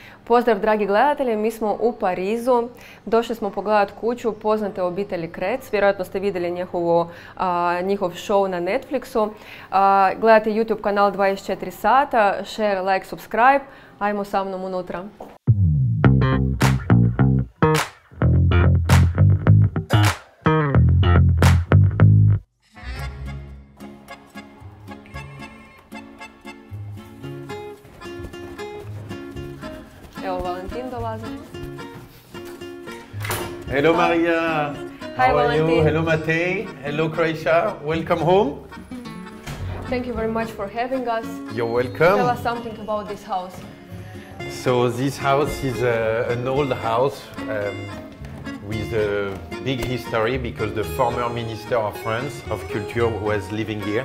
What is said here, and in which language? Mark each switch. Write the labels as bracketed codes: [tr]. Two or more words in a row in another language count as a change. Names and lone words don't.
[hr] Pozdrav dragi gledatelji, mi smo u Parizu, došli smo pogledati kuću poznate obitelji Kretz, vjerojatno ste vidjeli njihov show na Netflixu. Gledate YouTube kanal 24 sata, [en] share, like, subscribe, [hr] ajmo sa mnom unutra. Evo, Valentin dolazi. [en] Hello Maria. Hi, How are Valentin. you? Hello Matej. Hello Croatia. Welcome home. Thank you very much for having us. You're welcome. Tell us something about this house. So this house is an old house with a big history because the former Minister of France of Culture was living here.